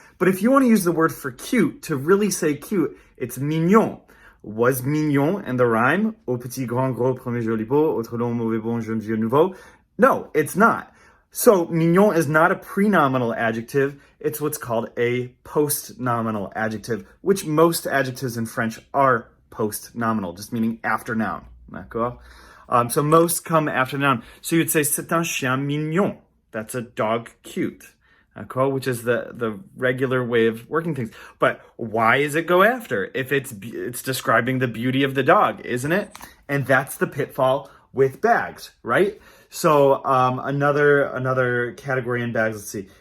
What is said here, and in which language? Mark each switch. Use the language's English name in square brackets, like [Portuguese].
[English] But if you want to use the word for cute, to really say cute, it's mignon. Was mignon in the rhyme? [French] Au petit, grand, gros, premier, joli beau, autre long, mauvais, bon, jeune, vieux, nouveau. [English] No, it's not. So mignon is not a prenominal adjective. It's what's called a post-nominal adjective, which most adjectives in French are post-nominal, just meaning after noun. [French] D'accord? [English] So most come after noun. So you'd say [French] c'est un chien mignon. [English] That's a dog cute. [French] D'accord? [English] Which is the regular way of working things. But why does it go after? If it's describing the beauty of the dog, isn't it? And that's the pitfall with bags, right? So another category in bags, let's see.